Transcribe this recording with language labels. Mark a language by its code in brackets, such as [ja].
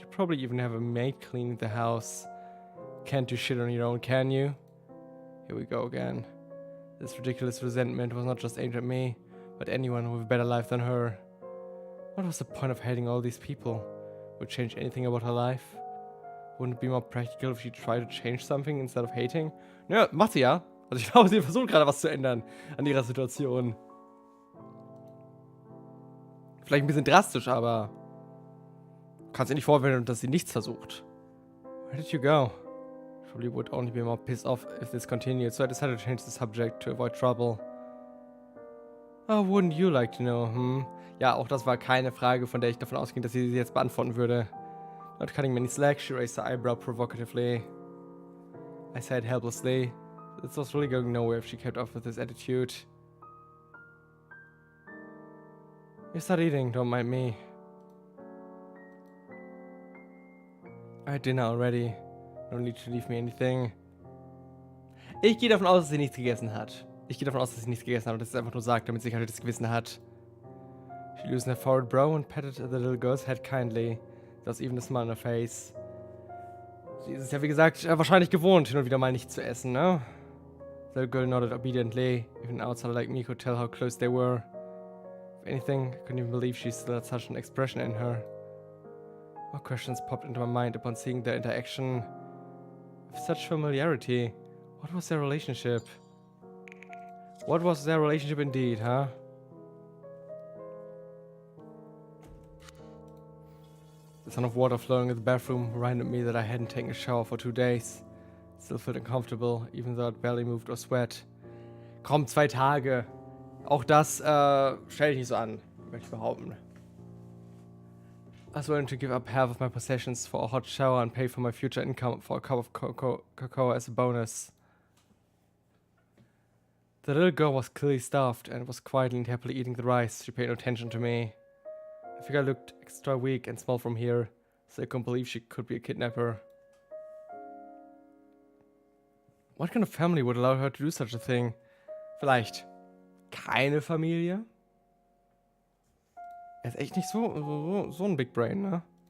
[en] You probably even have a maid cleaning the house. Can't do shit on your own, can you? Here we go again. This ridiculous resentment was not just aimed at me, but anyone with a better life than her. What was the point of hating all these people? Would it change anything about her life? Wouldn't it be more practical if she tried to change something instead of hating? [de] Naja, macht sie ja. Also ich glaube, sie versucht gerade was zu ändern an ihrer Situation. Vielleicht ein bisschen drastisch, aber kannst ihr nicht vorwerfen, dass sie nichts versucht. [en] Where did you go? Probably would only be more pissed off if this continued, so I decided to change the subject to avoid trouble. Oh, wouldn't you like to know, hm? [de] Ja, auch das war keine Frage, von der ich davon ausging, dass sie jetzt beantworten würde. [en] Not cutting many slack, she raised her eyebrow provocatively. I said helplessly. This was really going nowhere if she kept up with this attitude. You start eating, don't mind me. I had dinner already. No need to leave me anything. [de] Ich gehe davon aus, dass sie nichts gegessen hat. Und dass sie es einfach nur sagt, damit sie kein schlechtes Gewissen hat. [en] She loosened her forward brow and patted the little girl's head kindly. There was even a smile on her face. [de] Sie ist es ja, wie gesagt, wahrscheinlich gewohnt, hin und wieder mal nicht zu essen, ne? [en] The little girl nodded obediently. Even an outsider like me could tell how close they were. If anything, I couldn't even believe she still had such an expression in her. More questions popped into my mind upon seeing their interaction. With such familiarity, what was their relationship? What was their relationship indeed, huh? The sound of water flowing in the bathroom reminded me that I hadn't taken a shower for 2 days. Still felt uncomfortable, even though I'd barely moved or sweat. [de] Komm, 2 Tage. Auch das stelle ich nicht so an, möchte ich behaupten. [en] I was willing to give up half of my possessions for a hot shower and pay for my future income for a cup of cocoa as a bonus. The little girl was clearly starved and was quietly and happily eating the rice. She paid no attention to me. I think I looked extra weak and small from here, so I couldn't believe she could be a kidnapper. What kind of family would allow her to do such a thing? [de] Vielleicht keine Familie? Er ist echt nicht so ein Big Brain, ne?